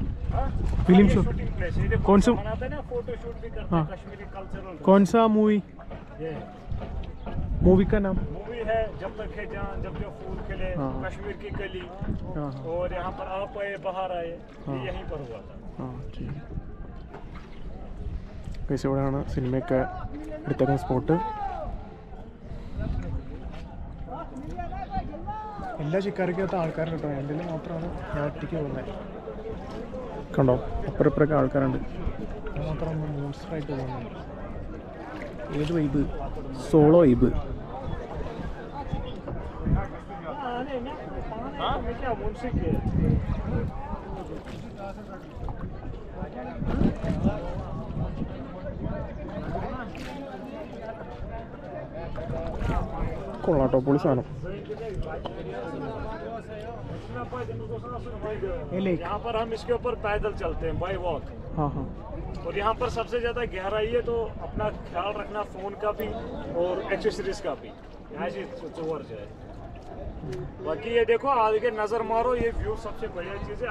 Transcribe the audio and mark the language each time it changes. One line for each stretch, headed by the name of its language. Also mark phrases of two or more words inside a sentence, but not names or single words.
Hindi: फिल्म शूटिंग प्लेस है. कौन सा बनाते हैं ना, फोटो शूट भी करते हैं. कश्मीरी कल्चरल. कौन सा मूवी? ये मूवी का नाम? मूवी है जब तक है जान, जब जो फूल खिले, हाँ। कश्मीर की कली, हाँ हाँ और यहाँ पर आप आए बाहर आए, हाँ। ये यहीं पर हुआ था.
Malayalam: ആ ശരി. ഗൈസ് ഇവിടെയാണ് സിനിമയൊക്കെ എടുത്തേക്കുന്ന സ്പോട്ട്. എല്ലാ ചിക്കാരിക്കകത്ത് ആൾക്കാരുണ്ട് കേട്ടോ. എൻ്റെ മാത്രമാണ് ഞാൻ ഒറ്റയ്ക്ക് പോകുന്നത്. കണ്ടോ അപ്പുറം ഇപ്പുറമൊക്കെ ആൾക്കാരുണ്ട്. ഞാൻ മാത്രമാണ് മോൺസ്റ്ററായിട്ട് പോകുന്നത്. ഏത് വൈബ്?
English: solo vibe.
Hindi: हाँ क्या मुंशी के
Malayalam: കൊള്ളാട്ടോ പൊളി സാധനം.
Hindi: यहाँ पर हम इसके ऊपर पैदल चलते हैं
English: by walk.
Hindi: हाँ हाँ और यहाँ पर सबसे ज़्यादा गहराई है, तो अपना ख्याल रखना फ़ोन का भी और एक्सेसरीज का भी. यहाँ से चोर जाए. बाकी ये देखो आगे नज़र मारो, ये व्यू सबसे बढ़िया चीज़ है.